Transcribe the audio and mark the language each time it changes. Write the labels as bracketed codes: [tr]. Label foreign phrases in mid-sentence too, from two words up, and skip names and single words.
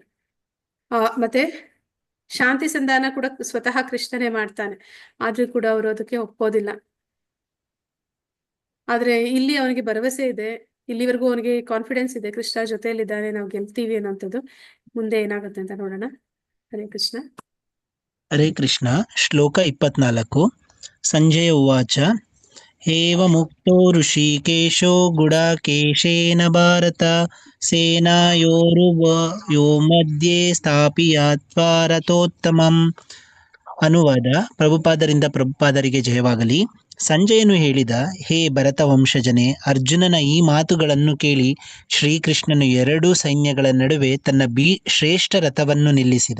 [kn] ಮತ್ತೆ ಶಾಂತಿ ಸಂಧಾನ ಕೂಡ ಸ್ವತಃ ಕೃಷ್ಣನೇ ಮಾಡ್ತಾನೆ, ಆದ್ರೂ ಕೂಡ ಅವರು ಅದಕ್ಕೆ ಒಪ್ಪೋದಿಲ್ಲ. ಆದ್ರೆ ಇಲ್ಲಿ ಅವನಿಗೆ ಭರವಸೆ ಇದೆ, ಇಲ್ಲಿವರೆಗೂ ಅವನಿಗೆ ಕಾನ್ಫಿಡೆನ್ಸ್ ಇದೆ, ಕೃಷ್ಣ ಜೊತೆಯಲ್ಲಿದ್ದಾನೆ, ನಾವು ಗೆಲ್ತೀವಿ ಅನ್ನೋಂಥದ್ದು. ಮುಂದೆ ಏನಾಗುತ್ತೆ ಅಂತ ನೋಡೋಣ. [sa] ಹರೇ ಕೃಷ್ಣ. ಹರೇ ಕೃಷ್ಣ. [kn] ಶ್ಲೋಕ 24. [sa] ಸಂಜಯ ಉವಾಚ ಏವ ಮುಕ್ತೋ ಋಷಿಕೇಶೋ ಗುಡಾಕೇಶೇನ ಭಾರತ ಸೇನಾಯೋರುವಯೋ ಮಧ್ಯೆ ಸ್ಥಾಪಿಯಾತ್ವಾ ರಥೋತ್ತಮಂ. [kn] ಅನುವಾದ. ಪ್ರಭುಪಾದರಿಗೆ ಜಯವಾಗಲಿ. ಸಂಜಯನು ಹೇಳಿದ, ಹೇ ಭರತ ವಂಶಜನೆ, ಅರ್ಜುನನ ಈ ಮಾತುಗಳನ್ನು ಕೇಳಿ ಶ್ರೀಕೃಷ್ಣನು 2 ಸೈನ್ಯಗಳ ನಡುವೆ ತನ್ನ ಶ್ರೇಷ್ಠ ರಥವನ್ನು ನಿಲ್ಲಿಸಿದ.